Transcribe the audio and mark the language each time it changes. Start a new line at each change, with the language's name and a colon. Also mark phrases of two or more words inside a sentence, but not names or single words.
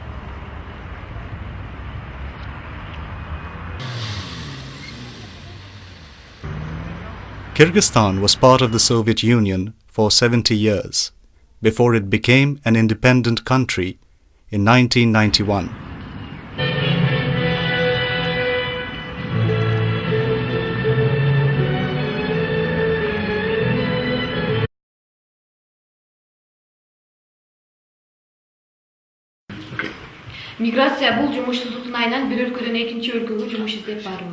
English: Kyrgyzstan was part of the Soviet Union for 70 years, before it became an independent country in 1991.
Kyrgyz: Миграция бул жумушсуздуктун айынан бир өлкөдөн экинчи өлкөгө жумуш издеп баруу.